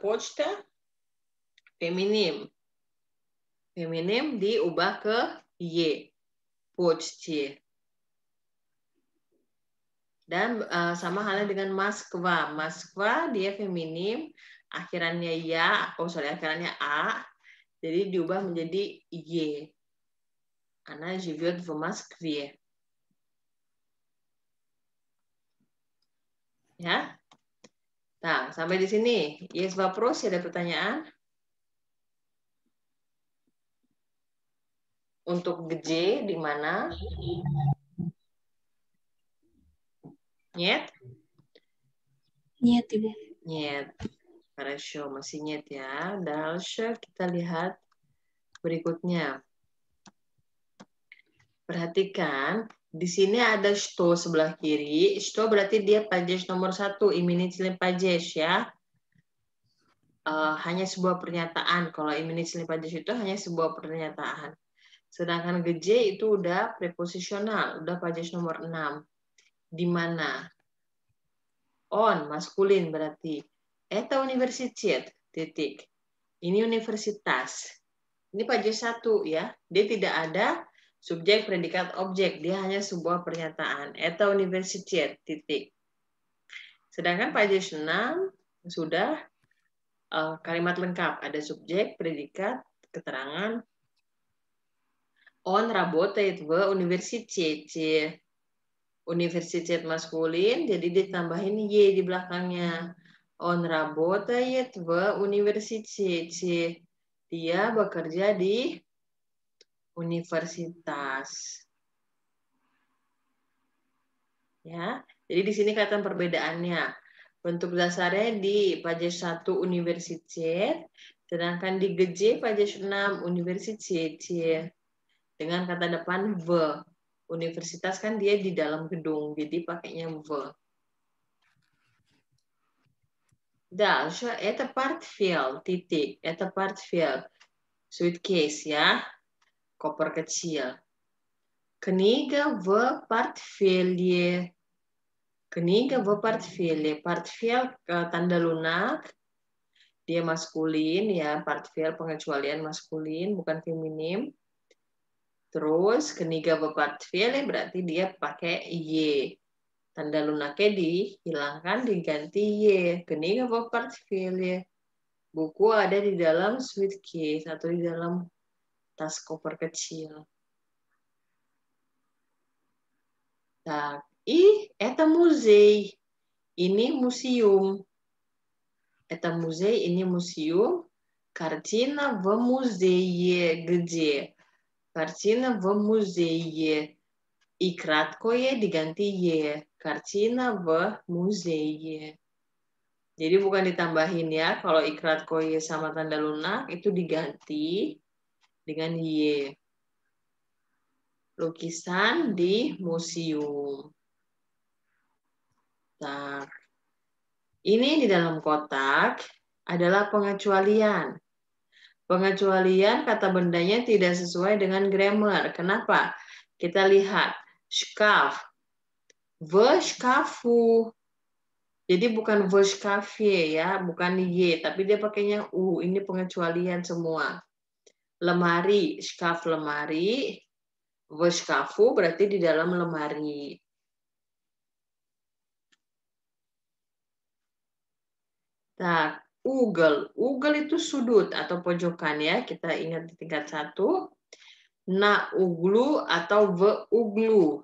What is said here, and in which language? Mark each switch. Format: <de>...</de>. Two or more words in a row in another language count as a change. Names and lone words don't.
<id>Pochta feminim. Feminim diubah ke y.</id> <ru>Pochtie.</ru> <id>Dan sama halnya dengan Moskva. Moskva dia feminim, akhirannya ya, akhirannya a, jadi diubah menjadi y.</id> <ru>Она живет в Москве.</ru> <id>Ya. Nah, sampai di sini. Yes, вопрос, ada pertanyaan? Untuk G di mana?</id> <ru>Нет? Нет, Ibu. Нет. Хорошо, masih нет ya.</ru> <id>Дальше kita lihat berikutnya. Perhatikan, di sini ada что sebelah kiri. Что berarti dia падеж nomor 1,</id> <ru>именительный падеж ya.</ru> <id>Hanya sebuah pernyataan. Kalau</id> <ru>именительный падеж</ru> <id>itu hanya sebuah pernyataan. Sedangkan GJ itu udah preposisional, udah падеж nomor 6. Di mana? On, maskulin berarti.</id> <ru>Это университет,</ru> <id>titik. Ini universitas. Ini падеж 1 ya. Dia tidak ada subjek, predikat, objek. Dia hanya sebuah pernyataan.</id> <ru>Это университет,</ru> <id>titik. Sedangkan падеж 6 sudah kalimat lengkap. Ada subjek, predikat, keterangan.</id> <ru>On работает в университете.</ru> <id>Universitet maskulin, jadi ditambahin y di belakangnya.</id> <ru>Он работает в университете.</ru> <id>Dia bekerja di universitas. Ya, jadi di sini kelihatan perbedaannya. Bentuk dasarnya di падеж 1 universitet, sedangkan di GJ падеж 6 universitete. Dengan kata depan v. Universitas kan dia di dalam gedung, jadi pakainya v.</id> <ru>Дальше это портфель, titik. Это портфель.</ru> <id>Suitcase ya. Koper kecil.</id> <ru>Книга в портфеле. Книга в портфеле. Портфель</ru> <id>tanda lunak. Dia maskulin ya, портфель pengecualian maskulin, bukan feminim. Terus</id> <ru>книга в портфеле</ru> <id>berarti dia pakai y. Tanda lunaknya dihilangkan, diganti y.</id> <ru>Книга в портфеле.</ru> <id>Buku ada di dalam suitcase atau di dalam tas koper kecil.</id> <ru>Так, и это музей.</ru> <id>Ini museum.</id> <ru>Это музей,</ru> <id>ini museum.</id> <ru>Картина в музее. Где? Картина в музее. И краткое</ru> <id>diganti y.</id> <ru>Картина в музее.</ru> <id>Jadi bukan ditambahin ya. Kalau</id> <ru>и краткое</ru> <id>sama tanda lunak itu diganti dengan y. Lukisan di museum. Nah, ini di dalam kotak adalah pengecualian. Pengecualian kata bendanya tidak sesuai dengan grammar. Kenapa? Kita lihat. Шкаф. В шкафу. Jadi bukan</id> <ru>в шкафе</ru> <id>ya, bukan y, tapi dia pakainya u. Ini pengecualian semua. Lemari, шкаф lemari.</id> <ru>В шкафу</ru> <id>berarti di dalam lemari. Nah, ugal. Ugal itu sudut atau pojokan ya. Kita ingat di tingkat 1.</id> <ru>На углу</ru> <id>atau</id> <ru>в углу.</ru>